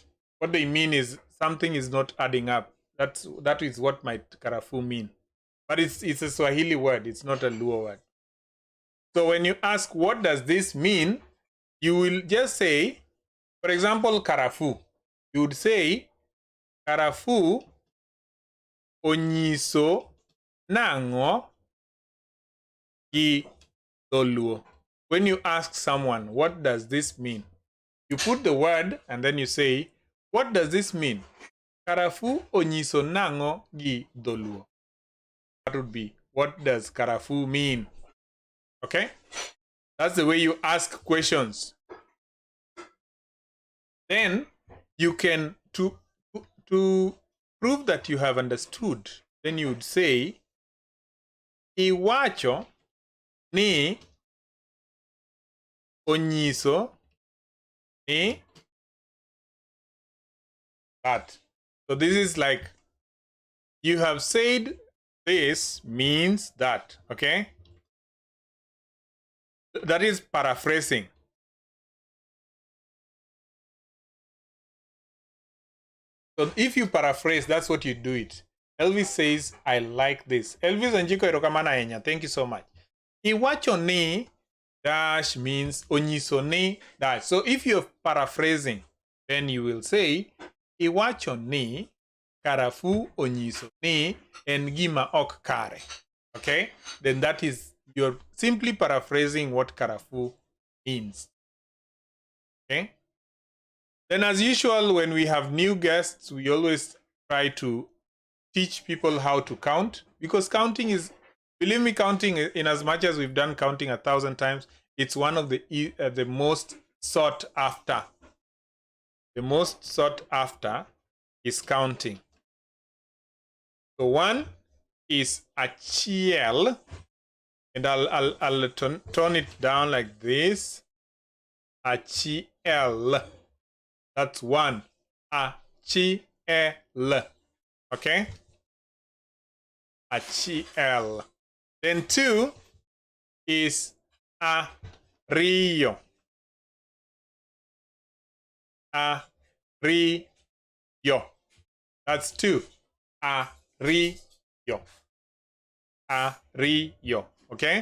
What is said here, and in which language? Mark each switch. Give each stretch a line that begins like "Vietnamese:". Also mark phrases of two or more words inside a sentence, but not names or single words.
English: What they mean is something is not adding up. That is what might Karafu mean. But it's a Swahili word. It's not a Luo word. So when you ask, what does this mean? You will just say, for example, Karafu. You would say,
Luo (Kenya and Tanzania): Karafu onyiso nango gi doluo.
English: When you ask someone, what does this mean? You put the word and then you say, what does this mean?
Luo (Kenya and Tanzania): Karafu onyiso nango gi doluo.
English: That would be, what does Karafu mean? Okay? That's the way you ask questions. Then you can, to prove that you have understood, then you would say,
Luo (Kenya and Tanzania): Iwacho ni onyiso ni that.
English: So this is like, you have said this means that, okay? That is paraphrasing. So if you paraphrase, that's what you do it. Elvis says, I like this. Elvis Anjiko Erokamana Enya, thank you so much.
Luo (Kenya and Tanzania): Iwacho ni dash means onyiso ni dash.
English: So if you're paraphrasing, then you will say,
Luo (Kenya and Tanzania): Iwacho ni Karafu onyiso ni en gima ok kare.
English: Okay? Then that is, you're simply paraphrasing what Karafu means. Okay? Then as usual, when we have new guests, we always try to teach people how to count, because counting is, believe me, counting, in as much as we've done counting 1,000 times, it's one of the most sought after. The most sought after is counting. So one is achiel, and I'll turn it down like this. Achiel. That's one. Achiel. Okay?
Luo (Kenya and Tanzania): Achiel.
English: Then two is ario.
Luo (Kenya and Tanzania): Ario.
English: That's two. Ario. Ario. Okay?